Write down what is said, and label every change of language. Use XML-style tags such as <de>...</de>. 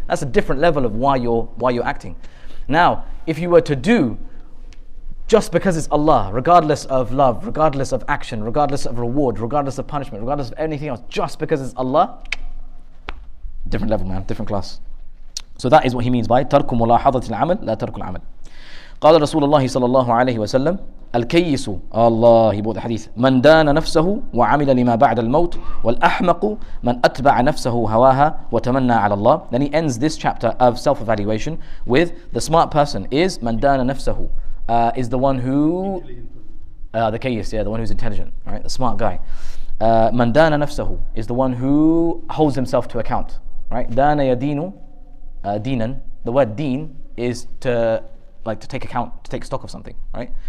<en>That's a different level of why you're acting. Now, if you were to do just because it's Allah, regardless of love, regardless of action, regardless of reward, regardless of punishment, regardless of anything else, just because it's Allah, different level, man, different class. So that is what he means by</en> <ar>ترك ملاحظة العمل لا ترك العمل. قال رسول الله صلى الله عليه وسلم الكيس الله,</ar> <en>he brought the hadith,</en> <ar>من دان نفسه وعمل لما بعد الموت والأحمق من أتبع نفسه هواها وتمنى على الله.</ar> <en>Then he ends this chapter of self-evaluation with the smart person is</en> <ar>من دان نفسه,</ar> <en>is the one who the kayyis, the one who's intelligent, right, the smart guy.</en> <ar>من دان نفسه</ar> <en>is the one who holds himself to account, right?</en> <ar>دان يدين دينا,</ar> <en>the word deen is to take account, to take stock of something, right?</en>